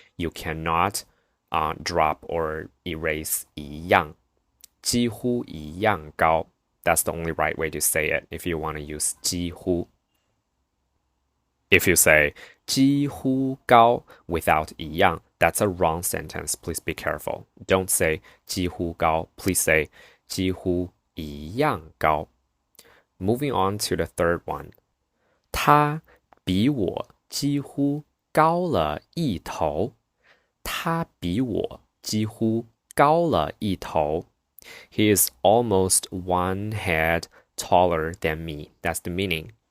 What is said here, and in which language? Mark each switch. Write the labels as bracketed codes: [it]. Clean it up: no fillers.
[en] You cannot drop or erase 一样. [zh] 几乎一样高. [en] That's the only right way to say it if you want to use 几乎. If you say 几乎高 without 一样, that's a wrong sentence. Please be careful. Don't say 几乎高. Please say 几乎一样高. Moving on to the third one. [zh] 他比我几乎高了一头. 他比我几乎高了一头. [en] He is almost one head taller than me. That's the meaning.